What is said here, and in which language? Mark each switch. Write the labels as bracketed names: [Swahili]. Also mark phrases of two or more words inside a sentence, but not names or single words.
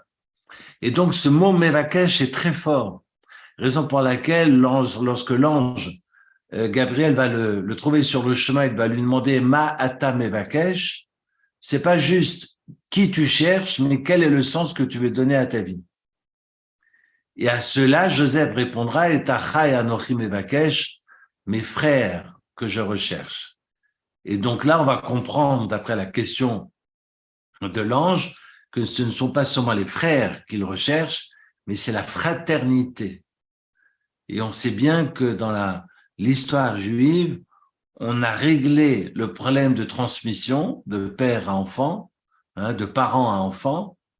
[French] Et donc, ce mot Mevakesh est très fort, raison pour laquelle lorsque l'ange Gabriel va le trouver sur le chemin, il va lui demander [Hebrew] מה אתה מבקש, [French] c'est pas juste qui tu cherches, mais quel est le sens que tu veux donner à ta vie. Et à cela, Joseph répondra [Hebrew] את אחי אנכי מבקש, [French] mes frères que je recherche. Et donc là, on va comprendre, d'après la question de l'ange, que ce ne sont pas seulement les frères qu'il recherche, mais c'est la fraternité. Et on sait bien que dans l'histoire juive, on a réglé le problème de transmission de père à enfant, de parent à enfant.